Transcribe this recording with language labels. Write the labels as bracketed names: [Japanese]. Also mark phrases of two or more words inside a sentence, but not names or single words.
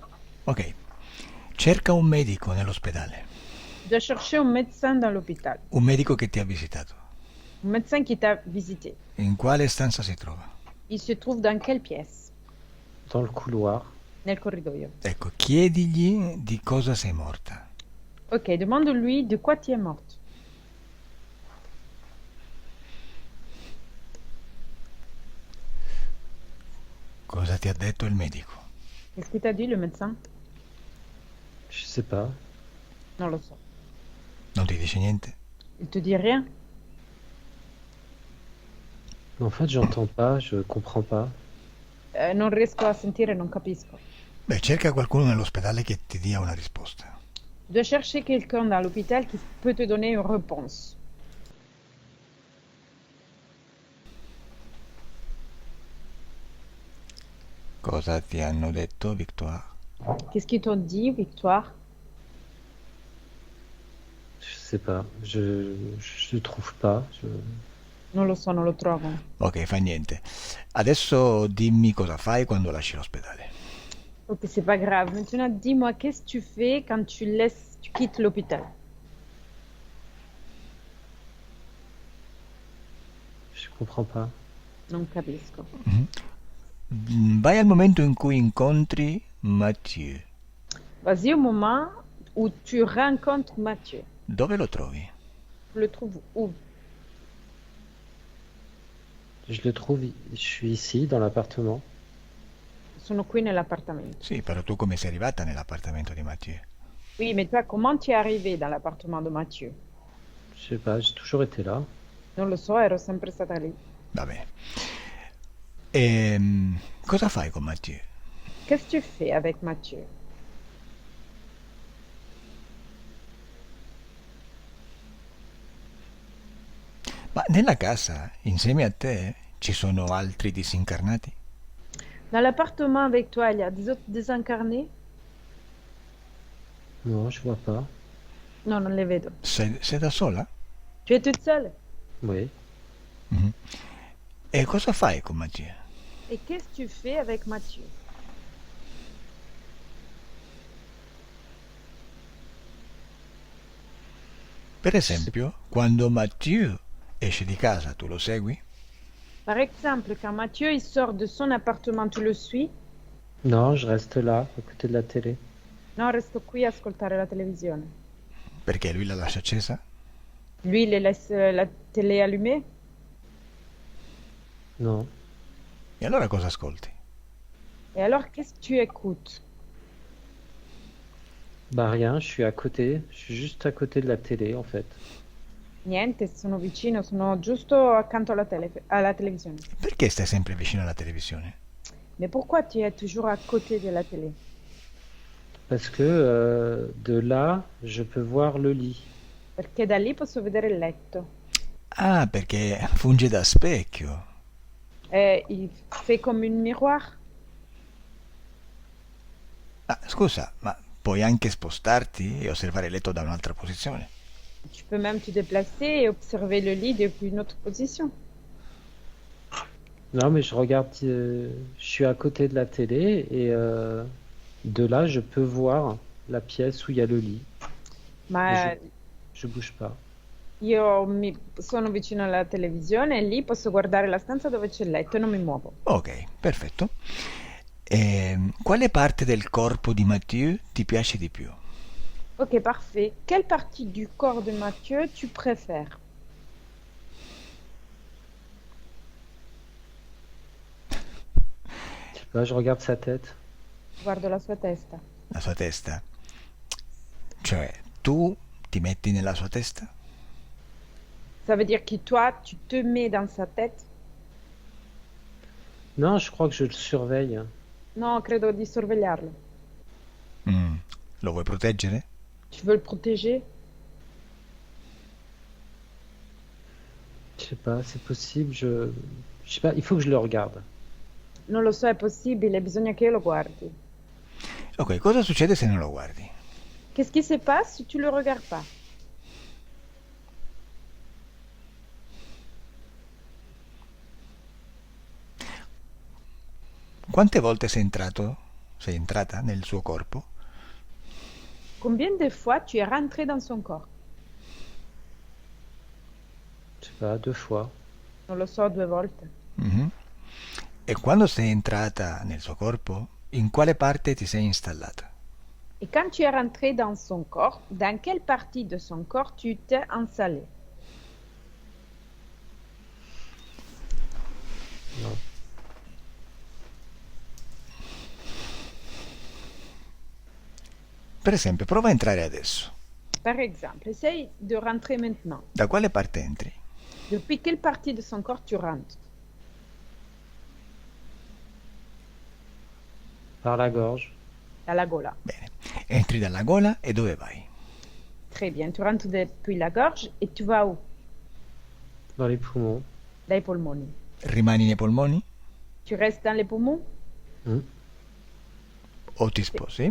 [Italian] Ok. Cerca un medico nell'ospedale, [French] Tu dois chercher un médecin dans l'hôpital. [Italian] un medico che ti ha visitato. [French] Un médecin qui t'a visité. [Italian] In quale stanza si trova? [French] Il se trouve dans quelle pièce? Dans le couloir. [Italian] Nel corridoio. Ecco, chiedigli di cosa sei morta. [French] Ok, demande-lui de quoi tu es morte. [Italian] Cosa ti ha detto il medico? [French] Qu'est-ce qu'il t'a dit, le médecin? Je sais pas. [Italian] Non lo so. Non ti dice niente? [French] Il te dit rien? En fait, j'entends pas, je comprends pas. [Italian] Non riesco a sentire, non capisco. Beh, cerca qualcuno nell'ospedale che ti dia una risposta. [French] Tu dois chercher quelqu'un dans l'hôpital qui peut te donner une réponse. [Italian] Cosa ti hanno detto, Victoire? [French] Qu'est-ce qu'ils t'ont dit, Victoire? Je sais pas. Je trouve pas. [Italian] Non lo so, non lo trovo. Ok, fa niente. Adesso dimmi cosa fai quando lasci l'ospedale. [French] Ok, c'est pas grave. Maintenant, dis-moi, qu'est-ce que tu fais quand tu quittes l'hôpital? Je comprends pas. [Italian] Non capisco. Vai al momento in cui incontri Mathieu. [French] Vas-y au moment où tu rencontres Mathieu. [Italian] Dove lo trovi? [French] Tu le trouves où? Je le trouve, je suis ici, dans l'appartement. [Italian] Sono qui nell'appartamento. Sì, però tu come sei arrivata nell'appartamento di Mathieu? [French] Oui, mais toi, comment tu es arrivé dans l'appartement de Mathieu? Je sais pas, j'ai toujours été là. [Italian] Non lo so, ero sempre stata lì. Va bene. Cosa fai con Mathieu? [French] Qu'est-ce que tu fais avec Mathieu? [Italian] Ma nella casa, insieme a te, ci sono altri disincarnati? [French] Dans l'appartement avec toi, il y a des autres désincarnés? Non, je vois pas. [Italian] No, non les vedo. Sei da sola? [French] Tu es toute seule? Oui. [Italian] Mhm. E cosa fai con Mathieu? [French] Et qu'est-ce que tu fais avec Mathieu? [Italian] Per esempio, quando Mathieu esce di casa, tu lo segui? [French] Par exemple, quand Mathieu il sort de son appartement, tu le suis? Non, je reste là, à côté de la télé. [Italian] No, resto qui a ascoltare la televisione. Perché lui la lascia accesa? [French] Lui, il laisse la télé allumée? Non. [Italian] E allora cosa ascolti? [French] Et alors, qu'est-ce que tu écoutes? Bah rien, je suis à côté. Je suis juste à côté de la télé, en fait. [Italian] Niente, sono vicino, sono giusto accanto alla televisione. Perché stai sempre vicino alla televisione? [French] Mais pourquoi tu es toujours à côté de la télé? Parce que de là, je peux voir le lit. [Italian] Perché da lì posso vedere il letto. Ah, perché funge da specchio. [French] Il fait comme un miroir. [Italian] Ah, scusa, ma puoi anche spostarti e osservare il letto da un'altra posizione. [French] Tu peux même te déplacer et observer le lit depuis une autre position. Non, mais je regarde, je suis à côté de la télé et de là, je peux voir la pièce où il y a le lit. [Italian] Ma [French] Je bouge pas. [Italian] sono vicino alla televisione e lì posso guardare la stanza dove c'è il letto e non mi muovo. Ok, perfetto. Quale parte del corpo di Mathieu ti piace di più? [French] Ok, parfait. Quelle partie du corps de Mathieu tu préfères? Je sais pas, je regarde sa tête. [Italian] Guardo la sua testa. La sua testa. Cioè, tu ti metti nella sua testa? [French] Ça veut dire que toi, tu te mets dans sa tête? Non, je crois que je le surveille. [Italian] No, credo di sorvegliarlo. Mm. Lo vuoi proteggere? [French] Tu veux le protéger? Je sais pas, c'est possible, je sais pas, il faut que je le regarde. [Italian] Non lo so, è possibile, bisogna che io lo guardi. Ok, cosa succede se non lo guardi? [French] Qu'est-ce qui se passe si tu le regardes pas? [Italian] Quante volte sei entrata nel suo corpo? [French] Combien de fois tu es rentré dans son corps? Je sais pas, 2 fois. [Italian] Non lo so, 2 volte. Mhm. E quando sei entrata nel suo corpo, in quale parte ti sei installata? [French] Et quand tu es rentré dans son corps, dans quelle partie de son corps tu t'es installé? Non. [Italian] Per esempio, prova a entrare adesso. [French] Par exemple, essaye de rentrer maintenant. [Italian] Da quale parte entri? [French] Depuis quelle partie de son corps tu rentres? Par la gorge. [Italian] Dalla gola. Bene. Entri dalla gola e dove vai? [French] Très bien, tu rentres depuis la gorge et tu vas où? Dans les poumons. [Italian] Dai polmoni. Rimani nei polmoni [French] Tu restes dans les poumons? Hmm. [Italian] o ti sposi?